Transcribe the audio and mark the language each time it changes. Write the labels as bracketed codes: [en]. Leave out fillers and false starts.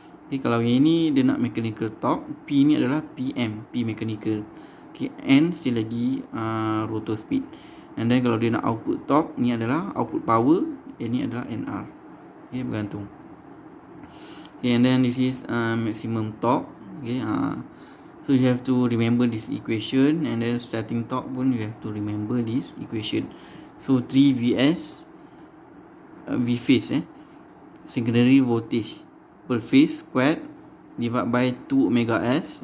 [ms] Okay, kalau yang ini dia nak mechanical torque, P ni adalah PM, P mechanical. [en] Okay, N still lagi rotor speed. And then [ms] kalau dia nak output torque, ni adalah output power, yang ni adalah NR. Okay, bergantung. [en] Okay, and then this is maximum torque. Okay, so you have to remember this equation, and then starting torque pun you have to remember this equation. So 3 Vs V phase, secondary voltage per phase squared divided by 2 omega s.